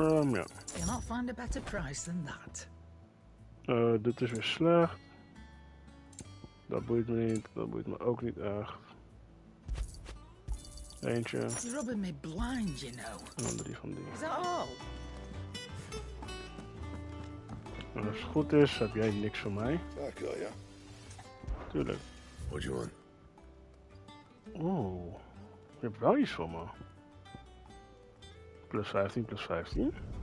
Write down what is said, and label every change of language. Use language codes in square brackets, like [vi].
[en] You'll not find a better price than that. [nl] Dit is weer slecht. Dat boeit me niet, dat boeit me ook niet echt. Eentje. [en] It's rubbing me blind, you know. [nl] En 3 van die. [en] Is that all? [nl] En als het goed is, heb jij niks van mij. Ja. Tuurlijk. [en] What do you want? [nl] Oh, je hebt wel iets voor me. Plus 15, plus 15.